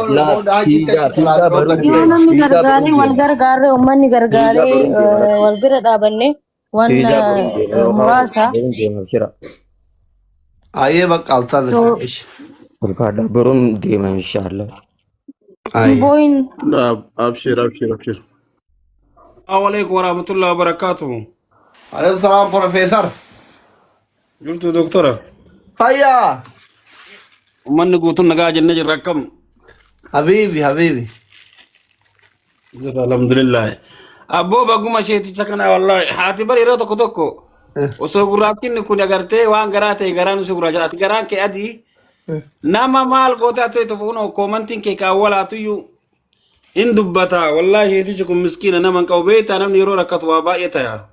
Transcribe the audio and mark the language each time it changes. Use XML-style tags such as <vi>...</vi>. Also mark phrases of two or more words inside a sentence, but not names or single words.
<om>Yoo namni gargaaree wal gargaaree uummanni gargaaree wal bira dhaabanne wanta muraasa. Ayyee bakka altaadha. ulfaadhaa biroon deema inshaallah. Boyin. Abshir.</om> <ar>السلام عليكم ورحمة الله وبركاته. عليكم السلام professor.</ar> <om>Jirtu doktora. Fayya. Uummanni guutuun nagaa jennee jirra akkam. Habibi. Alhamdulillah. Abboo baguma sheeticha kana wallahi haati bari yeroo tokko osoo gurraattiin kun agartee waan garaa ta'e garaan osoo gurraacha ati garaan kee adii nama maal goote ati tofuun koomantiin kee kaawwalaatuyyuu hin dubbata wallahi sheetichi kun miskiina nama hin qabu beektaa namni yeroo rakkatu waa baay'ee ta'a.</om>